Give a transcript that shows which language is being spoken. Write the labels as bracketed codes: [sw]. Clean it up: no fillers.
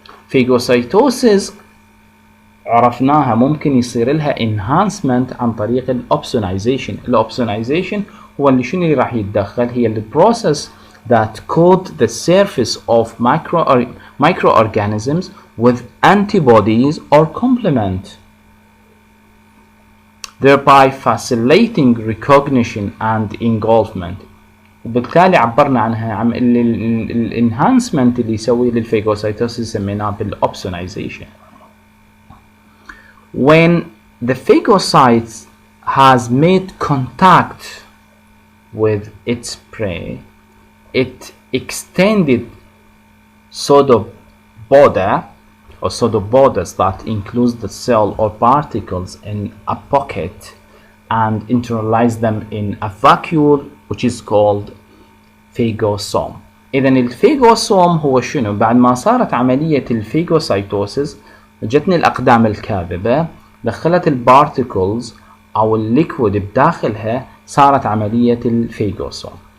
[ar] Phagocytosis عرفناها ممكن يصير لها enhancement عن طريق الأوبسونايزيشن. الأوبسونايزيشن هو اللي شنو اللي راح يتدخل؟ هي ال [en] process that coat the surface of microorganisms with antibodies or complement, thereby facilitating recognition and engulfment. [ar] وبالتالي عبرنا عنها عن الانهانسمنت اللي يسوي للفاجوسايتوسيس سميناه بالأوبسونايزيشن. [en] When the phagocyte has made contact with its prey, it extended pseudopoda or pseudopodas that includes the cell or particles in a pocket and internalize them in a vacuole which is called phagosome. [ar] إذن الفاجوسوم هو شنو؟ بعد ما صارت عملية الفاجوسايتوسيس جتني الأقدام الكاذبة، دخلت البارتيكلز أو الليكويد بداخلها، صارت عملية الفاجوسوم.